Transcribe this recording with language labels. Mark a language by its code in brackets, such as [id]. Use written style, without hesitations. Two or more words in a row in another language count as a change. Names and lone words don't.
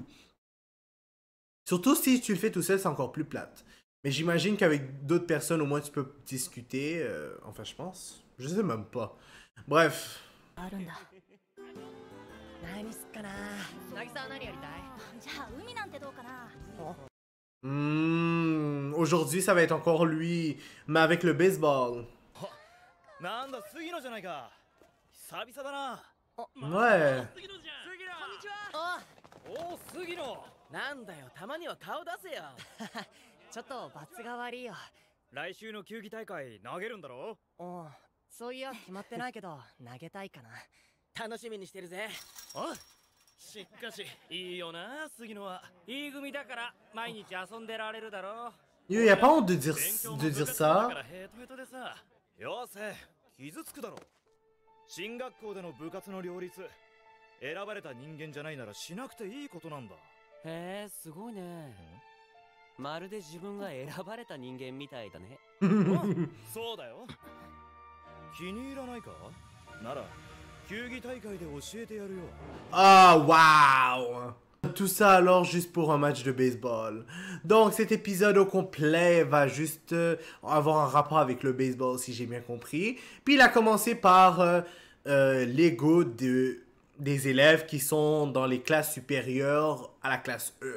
[fr] Surtout si tu le fais tout seul, c'est encore plus plate. Mais j'imagine qu'avec d'autres personnes, au moins, tu peux discuter. Enfin, je pense. Je sais même pas. Bref. [ja] あるんだ。何すっかな。渚は何やりたい？じゃあ海なんてどうかな。 [fr] Aujourd'hui, ça va être encore lui, mais avec le baseball. [ja] なんだ杉野じゃないか。久々だな。 [fr] Ouais. [ja] 杉野じゃん。杉野。こんにちは。おお杉野。なんだよ、たまには顔出せよ。ちょっと罰が悪いよ。来週の球技大会投げるんだろ？おう、そういや決まってないけど投げたいかな。楽しみにしてるぜ。おう。しかしいいよな杉野は。いい組だから毎日遊んでられるだろ。 [fr] Yo, y a pas honte de dire, [ja] 勉強も [fr] de [ja] 部 [fr] dire [ja] 活もだか [fr] ça. [ja] らヘトヘトでさ。よせ、傷つくだろ。進学校での部活の両立、選ばれた人間じゃないならしなくていいことなんだ。へえ、すごいね。まるで自分が選ばれた人間みたいだね。そうだよ。気に入らないか？なら球技大会で教えてやるよ。 [fr] Ah, waouh! Tout ça alors juste pour un match de baseball. Donc cet épisode au complet va juste avoir un rapport avec le baseball si j'ai bien compris. Puis il a commencé par l'ego des élèves qui sont dans les classes supérieures à la classe E.